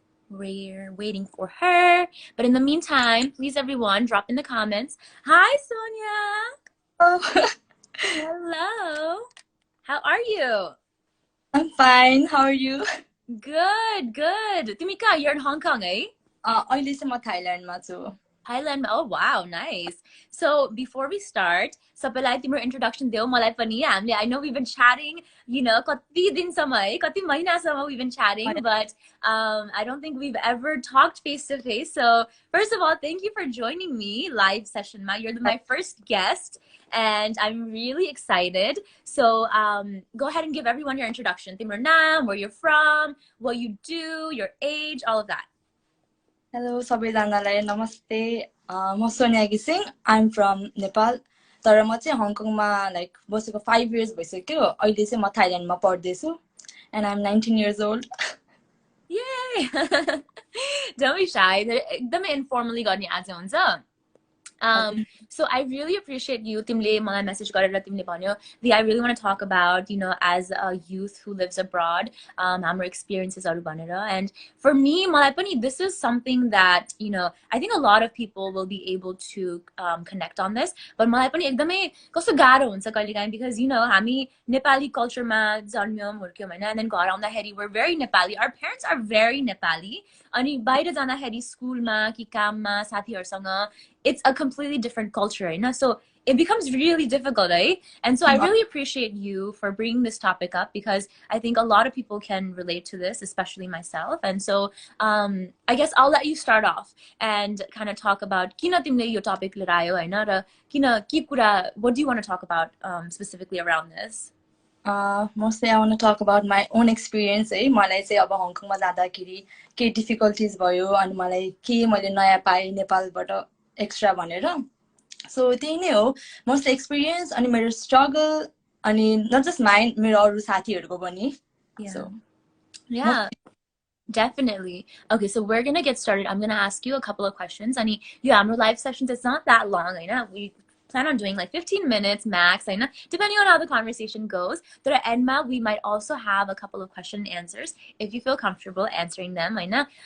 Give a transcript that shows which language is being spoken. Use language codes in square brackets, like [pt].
[en] We're waiting for her. But in the meantime, please everyone drop in the comments. Hi, Soniya. Oh, Hello. How are you? I'm fine. How are you? Good. Timika, you're in Hong Kong, eh? [ne] अहिले चाहिँ म थाइल्यान्डमा छु. [en] Thailand. Oh, wow. Nice. So before we start, [ne] सबैलाई तिम्रो introduction देऊ मलाई पनि. [en] I know we've been chatting, [ne] कति दिनसम्म है, कति महिनासम्म [en] we've been chatting, but I don't think we've ever talked face to face. So first of all, thank you for joining me live session ma. You're my first guest and I'm really excited. So go ahead and give everyone your introduction. Timur naam, where you're from, what you do, your age, all of that. [ne] Hello सबैजनालाई नमस्ते. म सोनिया घिसिङ. [en] I'm from Nepal. [ne] तर म चाहिँ हङकङमा बसेको 5 years भइसक्यो. अहिले चाहिँ म थाइल्यान्डमा पढ्दैछु. [en] And I'm 19 years old. Yay! Don't be shy. [ne] एकदमै informally गर्ने आज हुन्छ. [en] So I really appreciate you. [ne] Timle मलाई message गरेर तिमीले भन्यो, [en] I really want to talk about, as a youth who lives abroad, [ne] हाम्रो experiences हरू भनेर. [en] And for me, [ne] मलाई पनि [en] this is something that, I think a lot of people will be able to connect on this. [ne] But मलाई पनि एकदमै कस्तो गाह्रो हुन्छ कहिलेकाहीँ because, हामी Nepali culture मा जन्म्यौं हुर्क्यौं हैन, and then घर आउँदाखेरि [en] we're very Nepali. Our parents are very Nepali. [ne] अनि बाहिर जाँदाखेरि स्कुलमा कि काममा साथीहरुसँग [en] it's a completely different culture, right? So it becomes really difficult, right? And so I really appreciate you for bringing this topic up because I think a lot of people can relate to this, especially myself. And so I guess I'll let you start off and kind of talk about [ne] किन तिमीले यो topic लिएर आयो हैन र किन के कुरा, [en] what do you want to talk about specifically around this? Mostly I want to talk about my own experience. [ne] मलाई चाहिँ अब हङकङमा जाँदाखेरि के difficulties भयो अनि मलाई के मैले नयाँ पाएँ नेपालबाट extra भनेर. So त्यही नै हो, mostly experience अनि मेरो struggle अनि [en] not just mine, [ne] मेरो अरू साथीहरुको पनि. [en] Yeah. So yeah. Definitely. Okay, so we're gonna get started. I'm gonna ask you a couple of questions. I mean, yeah, our live sessions, it's not that long. I know we plan on doing like 15 minutes max. I know, depending on how the conversation goes. But at Enma, we might also have a couple of question and answers if you feel comfortable answering them. I know.